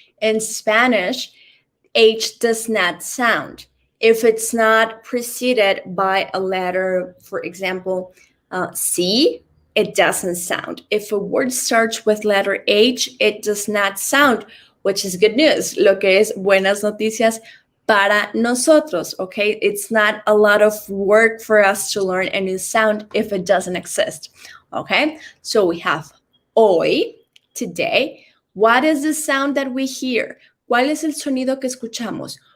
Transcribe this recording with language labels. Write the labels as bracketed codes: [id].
[en] In Spanish, H does not sound. If it's not preceded by a letter, for example, C, it doesn't sound. If a word starts with letter H, it does not sound, which is good news. [es] Lo que es buenas noticias para nosotros, okay? [en] It's not a lot of work for us to learn a new sound if it doesn't exist, okay? So we have hoy, today. What is the sound that we hear? [es] ¿Cuál es el sonido que escuchamos?